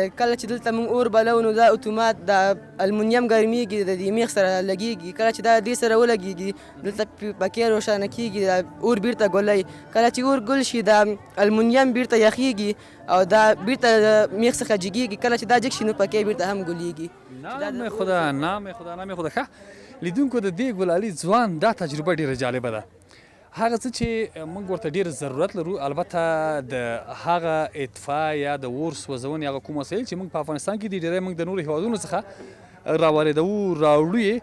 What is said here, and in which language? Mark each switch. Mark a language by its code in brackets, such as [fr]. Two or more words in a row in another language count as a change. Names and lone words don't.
[ps] کله چې دلته موږ اور بلو نو دا اتومات د المونیم ګرمېږي، د دې میخ سره لګېږي. کله چې دا دې سره ولګېږي دلته پکې روښانه کېږي، دا اور بیرته ګلوي. کله چې اور ګل شي دا المونیم بیرته یخېږي او دا بیرته د میخ څخه جګېږي. کله چې دا جګ شي نو پکې بیرته هم ګلېږي. [fa] نام خدا، نام خدا، نام خدا. [ps] ښه لیدونکو د دې ګلالي ځوان دا تجربه ډېره جالبه ده. هغه څه چې موږ ورته ډېر ضرورت لرو، البته د هغه اطفاء یا د اور سوځونې هغه کوم وسایل چې موږ په افغانستان کې دي ډېری موږ د نورو هېوادونو څخه راواردوو، راوړو یې.